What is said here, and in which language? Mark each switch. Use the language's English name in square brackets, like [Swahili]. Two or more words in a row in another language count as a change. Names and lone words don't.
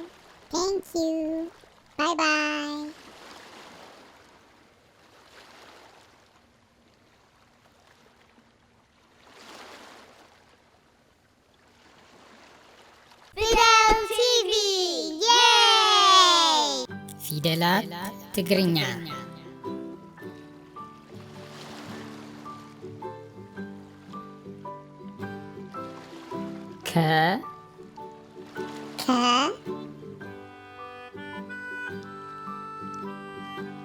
[English] Thank you. Bye bye. Fidel TV! Yay! [Tigrinya] ፊደላት ትግርኛ ከ Ka,